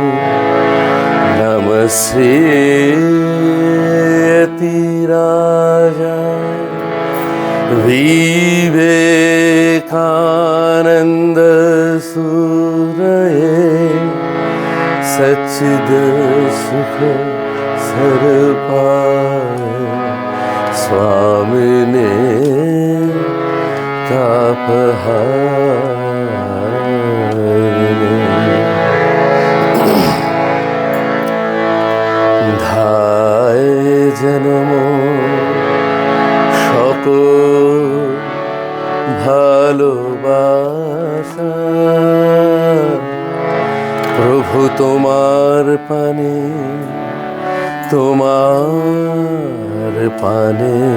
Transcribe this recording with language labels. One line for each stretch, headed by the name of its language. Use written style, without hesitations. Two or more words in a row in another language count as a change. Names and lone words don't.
Sanskrit: नमस्ते यतिराजाय विवेकानन्द सूरये सच्चिदसुख सर्पाय स्वामिने तापहारिणे।
Bangla: ধায় জনম সকল ভালোবাসা, প্রভু তোমার পানে, তোমার পানে,